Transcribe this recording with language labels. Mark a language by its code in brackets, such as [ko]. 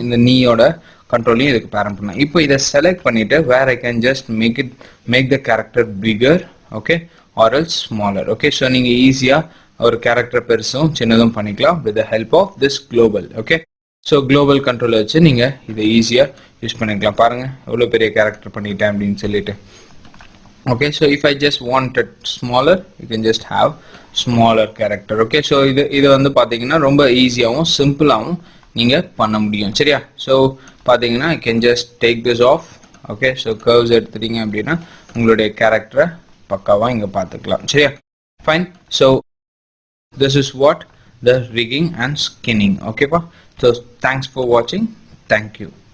[ta] இந்த நீயோட கண்ட்ரோலையும் இதுக்கு பேரண்ட் பண்ணும். இப்போ இதை செலக்ட் பண்ணிவிட்டு [en] Where I can just make the character bigger. [ta] Okay, [en] Or else smaller. [ta] Okay, so நீங்கள் ஈஸியாக ஒரு கேரக்டர் பெருசும் சின்னதும் பண்ணிக்கலாம் [en] With the help of this global. [ta] Okay, so global கண்ட்ரோலை வச்சு நீங்கள் இதை ஈஸியாக யூஸ் பண்ணிக்கலாம். பாருங்கள் எவ்வளோ பெரிய கேரக்டர் பண்ணிட்டேன் அப்படின்னு சொல்லிட்டு. [en] Okay, so if I just want it smaller, you can just have smaller character. [ta] Okay, so இது வந்து பார்த்தீங்கன்னா ரொம்ப ஈஸியாகவும் சிம்பிளாகவும் நீங்கள் பண்ண முடியும் சரியா. [en] So பார்த்தீங்கன்னா I can just take this off. [ta] Okay, so curves எடுத்துட்டீங்க அப்படின்னா உங்களுடைய கேரக்டரை பக்காவாக இங்கே பார்த்துக்கலாம் சரியா. [en] Fine. So this is what the rigging and skinning. Okay, so thanks for watching. Thank you.